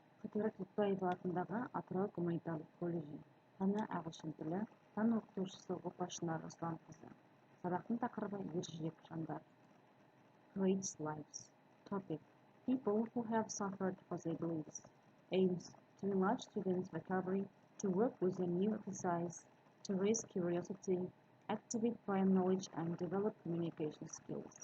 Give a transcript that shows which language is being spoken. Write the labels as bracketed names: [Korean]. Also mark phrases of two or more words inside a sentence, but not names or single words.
[Kazakh] Абдулла Кутбаев атындағы Атырау гуманитарлық колледжі. Пәні Ағылшын тілі, пән оқытушысы Опа Ш қызы. Сабақтың тақырыбы ержүрек жандар. [English] Creates lives. Topic: People who have suffered for their beliefs. Aims: to enlarge students' vocabulary, to work with a new exercise, to raise curiosity, activate prior knowledge and develop communication skills.